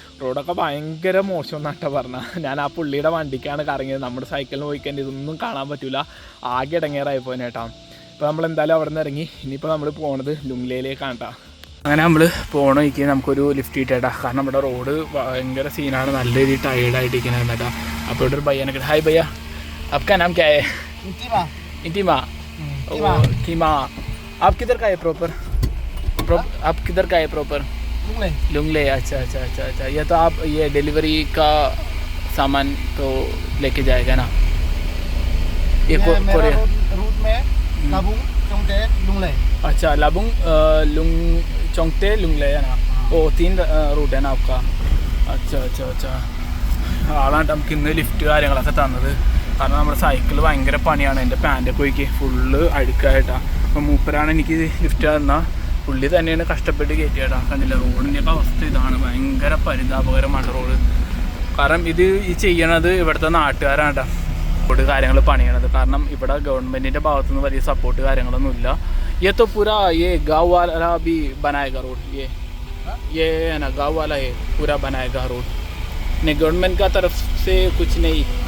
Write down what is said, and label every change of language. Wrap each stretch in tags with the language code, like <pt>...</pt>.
<ml>റോഡൊക്കെ ഭയങ്കര മോശം എന്നാട്ടോ പറഞ്ഞാൽ. ഞാൻ ആ പുള്ളിയുടെ വണ്ടിക്കാണ് കറങ്ങിയത്. നമ്മുടെ സൈക്കിളിന് പോയി കഴിഞ്ഞാൽ ഇതൊന്നും കാണാൻ പറ്റില്ല, ആകെ ഇടങ്ങേറായി പോയിട്ടാ. ഇപ്പോൾ നമ്മൾ എന്തായാലും അവിടെ നിന്ന് ഇറങ്ങി. ഇനിയിപ്പോൾ നമ്മൾ പോണത് ലുങ്ലേയിലേക്കാണ് കേട്ടോ. അങ്ങനെ നമ്മൾ പോകണ വഴിക്ക് നമുക്കൊരു ലിഫ്റ്റ് കിട്ടാ. കാരണം ഇവിടെ റോഡ് ഭയങ്കര സീനാണ്, നല്ല രീതിയിൽ ടയേർഡായിട്ടിരിക്കണം കേട്ടോ. അപ്പോൾ ഇവിടെ ഒരു ഭയ്യാനൊക്കെ.</ml> <hi>ഹായ് ഭയ്യ, आपका नाम क्या है? इंटिमा. कीमा. आप किधर का है प्रॉपर? आप किधर का है प्रॉपर? लुंगले. अच्छा अच्छा अच्छा अच्छा. ये तो आप ये डिलीवरी का सामान तो लेके जाएगा ना? ये कोरिया रूट में लाबुंग चोंगते लुंगले. अच्छा, लाबुंग चोंगते लुंगले है ना? वो 3 रूट है ना आपका? अच्छा अच्छा अच्छा.</hi> <ml>ആളാണ്ട് നമുക്ക് ഇന്ന് ലിഫ്റ്റ് കാര്യങ്ങളൊക്കെ തന്നത്. കാരണം നമ്മുടെ സൈക്കിൾ ഭയങ്കര പണിയാണ്. എൻ്റെ പാൻറ്റൊക്കെ പോയിക്ക് ഫുള്ള് അഴുക്കായിട്ടാണ്. അപ്പം മൂപ്പരാണ് എനിക്ക് ലിഫ്റ്റ് തന്നാൽ. പുള്ളി തന്നെയാണ് കഷ്ടപ്പെട്ട് കയറ്റിയിട്ടാ. കണ്ടില്ല, റോഡിൻ്റെയൊക്കെ അവസ്ഥ ഇതാണ്. ഭയങ്കര പരിതാപകരമാണ് റോഡ്. കാരണം ഇത് ഈ ചെയ്യണത് ഇവിടുത്തെ നാട്ടുകാരാണ് കേട്ടോ, റോഡ് കാര്യങ്ങൾ പണിയണത്. കാരണം ഇവിടെ ഗവൺമെൻറ്റിൻ്റെ ഭാഗത്തുനിന്ന് വലിയ സപ്പോർട്ട് കാര്യങ്ങളൊന്നും ഇല്ല.</ml> <hi>ये तो पूरा ये गाँव वाला भी बनाएगा रोड. ये है ना, गाँव वाला है पूरा बनाएगा रोड. नहीं, गवर्नमेंट का तरफ से कुछ नहीं.</hi>